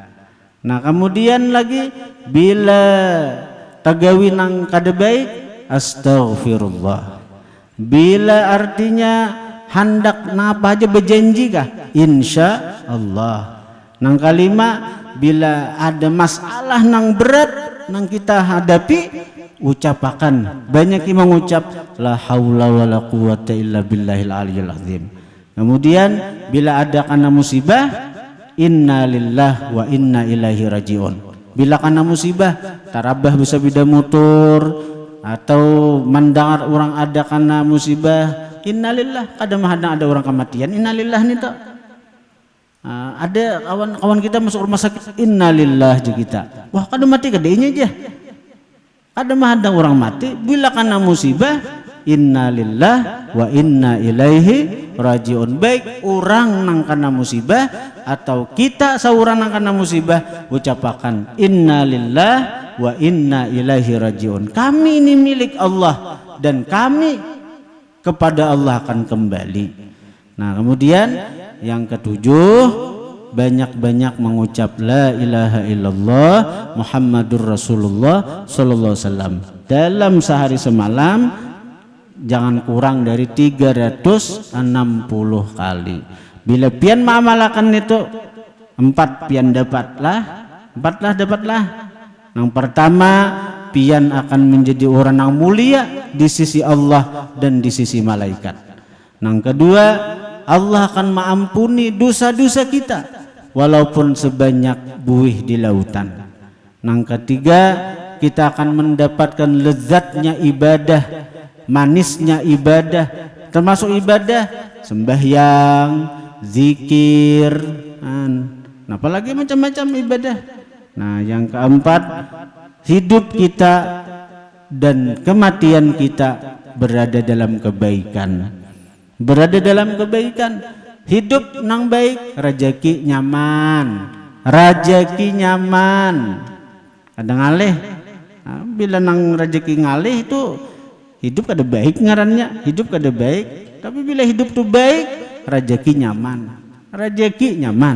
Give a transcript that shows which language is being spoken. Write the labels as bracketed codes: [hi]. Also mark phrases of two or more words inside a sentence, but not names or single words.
[bjn] Nah, kemudian lagi bila tagawi nang kada baik, astaghfirullah. Bila artinya hendak nang apa aja berjanji kah, [ar] إن شاء الله. [bjn] Nang kalima, bila ada masalah nang berat nang kita hadapi, ucapakan. Banyak yang mengucap [ar] لا حول ولا قوة إلا بالله العلي العظيم. [bjn] Kemudian bila ada kana musibah, [ar] إنا لله وإنا إليه راجعون. [bjn] Bila kana musibah, tarabah bisa bida motor atau mendengar orang ada kana musibah, innalillah, kadang ada orang kematian, innalillah nih tak. Ada kawan-kawan kita masuk rumah sakit, innalillah je kita. Wah, kadang mati gedenya aja. Kadang ada orang mati, bila kana musibah, [ar] إنا لله وإنا إليه راجعون. [bjn] Baik orang nang kana musibah atau kita seorang nang kana musibah, ucapakan [ar] إنا لله وإنا إليه راجعون. [bjn] Kami ini milik Allah dan kami kepada Allah akan kembali. Nah, kemudian yang ketujuh, banyak-banyak mengucap [ar] لا إله إلا الله محمد رسول الله صلى الله عليه وسلم [bjn] dalam sehari semalam, jangan kurang dari 360 kali. Bila pian mengamalkan itu 4 pian dapatlah, 4 lah dapatlah. Yang pertama, pian akan menjadi orang yang mulia di sisi Allah dan di sisi malaikat. Yang kedua, Allah akan mengampuni dosa-dosa kita walaupun sebanyak buih di lautan. Yang ketiga, kita akan mendapatkan lezatnya ibadah, manisnya ibadah, termasuk ibadah sembahyang, zikir, nah, apalagi macam-macam ibadah. Nah, yang keempat, hidup kita dan kematian kita berada dalam kebaikan. Berada dalam kebaikan, hidup nang baik, rezeki nyaman, Rajeki nyaman. Kadang ngalih. Nah, bila nang rajeki ngalih itu hidup kada baik ngarannya, hidup kada baik. Tapi bila hidup tuh baik, rajeki nyaman. Rajeki nyaman.